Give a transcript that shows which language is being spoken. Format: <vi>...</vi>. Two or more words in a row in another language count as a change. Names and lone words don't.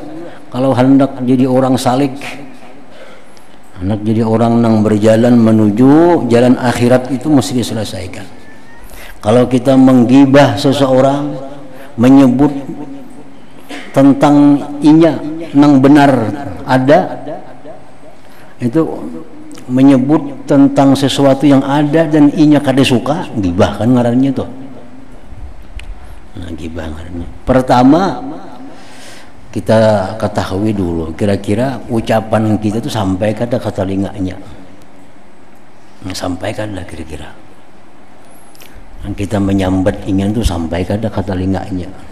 <id>Kalau hendak jadi orang salik, hendak jadi orang yang berjalan menuju jalan akhirat, itu mesti diselesaikan.</id> <bjn>Kalau kita menggibah seseorang, menyebut tentang inya nang benar ada, itu menyebut tentang sesuatu yang ada dan inya kada suka, gibah kan ngarannya tuh. Nah, gibah ngarannya. Pertama kita ketahui dulu kira-kira ucapan kita tuh sampai kada ke telinganya. Sampai kada kira-kira. Yang kita menyambat ingin tuh sampai kada ke telinganya.</bjn>